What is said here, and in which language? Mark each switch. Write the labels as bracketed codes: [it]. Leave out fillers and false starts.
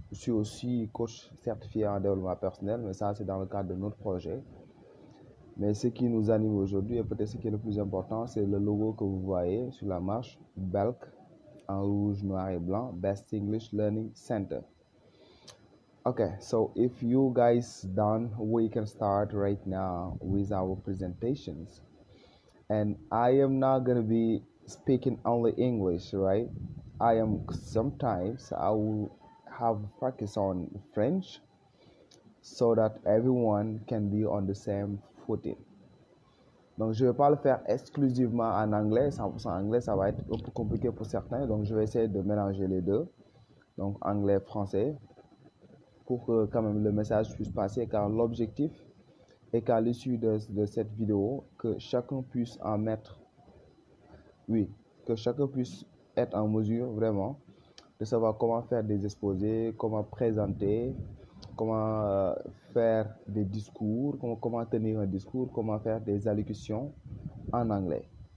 [fr] Je suis aussi coach certifié en développement personnel, mais ça c'est dans le cadre de notre projet. Mais ce qui nous anime aujourd'hui, et peut-être ce qui est le plus important, c'est le logo que vous voyez sur la marche, BELC, en rouge, noir et blanc, Best English Learning Center. [en] Okay, so if you guys done, we can start right now with our presentations. And I am not gonna be speaking only English, right? Sometimes I will have practice on French so that everyone can be on the same footing. [fr] Donc, je ne vais pas le faire exclusivement en anglais. 100% anglais, ça va être un peu compliqué pour certains. Donc, je vais essayer de mélanger les deux. Donc, anglais-français, pour que quand même le message puisse passer. Car l'objectif est qu'à l'issue de cette vidéo, que chacun puisse en mettre, oui, que chacun puisse être en mesure vraiment de savoir comment faire des exposés, comment présenter, comment faire des discours, comment tenir un discours, comment faire des allocutions en anglais.